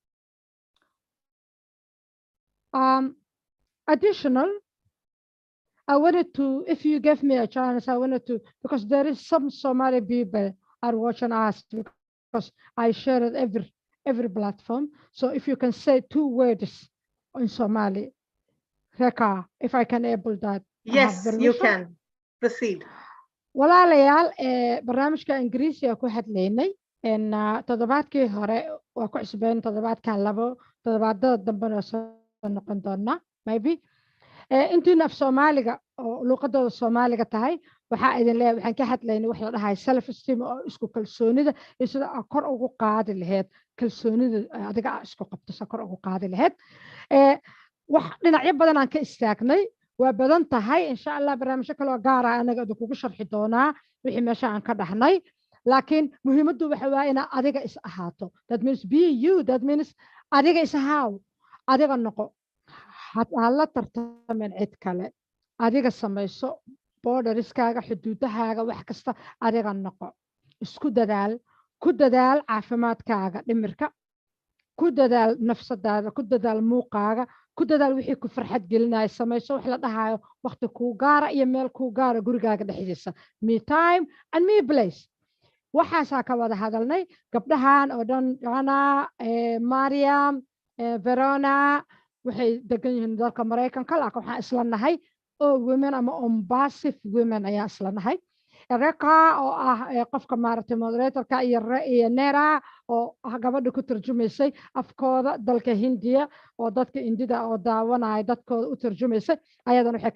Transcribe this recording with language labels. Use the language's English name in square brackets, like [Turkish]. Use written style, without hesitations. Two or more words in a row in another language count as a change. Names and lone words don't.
[English] Additional, I wanted to, if you give me a chance, I wanted to, because there is some Somali people are watching us, because I share it every platform. So if you can say 2 words in Somali, Reka, if I can able that. Yes, you can. Proceed. [Somali] walaalayaal barnaamijka ingiriisiga ku hadlaynay toddobaadkii hore waa ku cusbeen toddobaadkan 2 toddobaadada dambena soo noqon doona maybe intiina af Soomaaliga oo luqadooda Soomaaliga tahay waxaa idin leeyahay waxaan ka hadlaynay wax la dhahay [English] self esteem [Somali] oo isku kalsoonida iyo sida kor ugu qaadi lahayd kalsoonida adiga isku qabto kor ugu qaadi lahayd wax dhinacyo badan aan ka istaagnay waa badan tahay insha Allah barnaamijyo kale oo gaar ah anaga kugu sharxi doonaa wixii meesha aan ka dhaxnay laakiin muhiimaddu waxa waa in adiga is ahaato [English] that means be you that means [Somali] adiga is ahaaw adiga noqo la tartamin cid kale adiga samayso borderiskaaga xuduudahaaga wax kasta adiga noqo isku dadaal ku dadaal caafimaadkaaga dhimirka ku dadaal nafsadaada ku dadaal muuqaaga ku dadaal wixii ku farxad gelinaya samayso wax la dhahayo waqti ku gaara iyo meel ku gaara gurigaaga dhexdiisa [English] me time and me place [Somali] waxaasaa ka wada hadalnay gabdhahan oo dhan Joanna Mariam Verona waxay degan yihiin dalka Mareykanka laakiin waxaan isla nahay oo women ama Umbasive women ayaa isla nahay Reka oo ah qofka maaragtay moderatorka iyo Nera oo ah gabadha ku turjumaysay afkooda dalka Hindiya oo dadka Indida oo daawanaya dadkooda u turjumaysay ayadana waxay ka